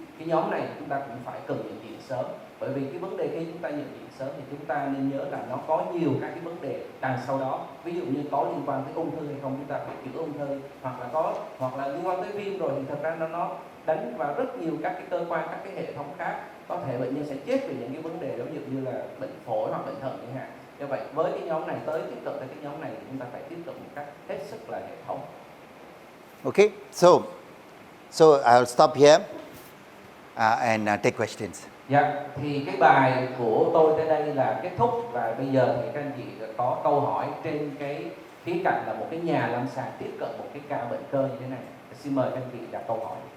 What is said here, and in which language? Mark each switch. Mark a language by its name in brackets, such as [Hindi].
[Vietnamese] Cái nhóm này chúng ta cũng phải cần nhận diện sớm, bởi vì cái vấn đề khi chúng ta nhận diện sớm thì chúng ta nên nhớ là nó có nhiều các cái vấn đề đằng sau đó, ví dụ như có liên quan tới ung thư hay không, chúng ta phải chữa ung thư, hoặc là liên quan tới viêm rồi thì thật ra nó đánh vào rất nhiều các cái cơ quan, các cái hệ thống khác, có thể bệnh nhân sẽ chết vì những cái vấn đề đó, ví dụ như là bệnh phổi hoặc bệnh thận chẳng hạn. Do vậy với cái nhóm này tiếp cận tới cái nhóm này thì chúng ta phải tiếp cận một cách hết sức là hệ thống. [English] Okay, so I'll stop here and take questions. [Vietnamese] Dạ, thì cái bài của tôi tới đây là kết thúc, và bây giờ thì các anh chị có câu hỏi trên cái khía cạnh là một cái nhà lâm sàng tiếp cận một cái ca bệnh cơ như thế này. Xin mời các anh chị đặt câu hỏi.